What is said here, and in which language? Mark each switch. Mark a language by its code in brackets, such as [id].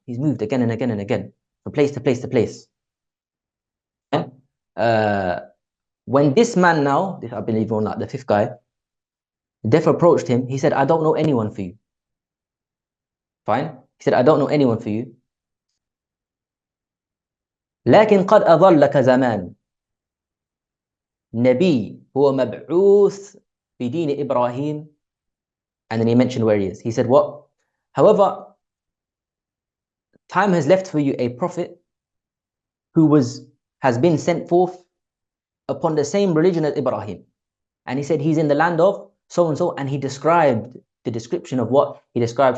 [en] He's moved again and again and again, from place to place to place. And, when this man now, I believe or not, the fifth guy, Death approached him, he said, I don't know anyone for you. Fine? He said, I don't know anyone for you. [ar] لكن قد أظلك زمان نبي هو مبعوث بدين إبراهيم. [en] And then he mentioned where he is. He said, what? However, time has left for you a prophet who has been sent forth upon the same religion as Ibrahim. And he said, he's in the land of so and so, and he described the description of what he described.